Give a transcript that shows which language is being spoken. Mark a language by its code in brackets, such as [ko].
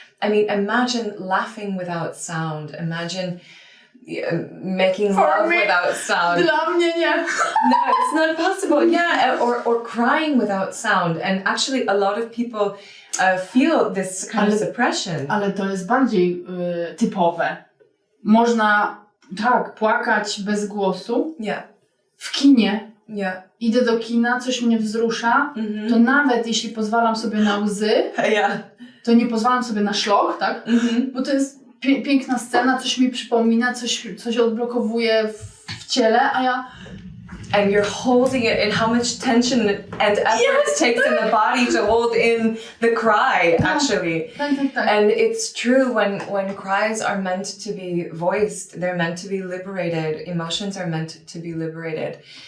[en] I mean, imagine laughing without sound. Imagine making love without sound. [pl] Dla mnie nie. [en] No, it's not possible. Yeah, or crying without sound. And actually, a lot of people feel this kind of suppression. [pl] Ale to jest bardziej typowe. Można, tak, płakać bez głosu. [en] Yeah. [pl] W kinie. [en] Yeah. [pl] Idę do kina, coś mnie wzrusza, to nawet jeśli pozwalam sobie na łzy, to nie pozwalam sobie na szloch, tak? Bo to jest piękna scena, coś mi przypomina, coś odblokowuje w ciele, a ja... [en] And you're holding it, and how much tension and effort it takes in the body to hold in the cry, actually. [pl] Tak. [en] And it's true, when cries are meant to be voiced, they're meant to be liberated, emotions are meant to be liberated.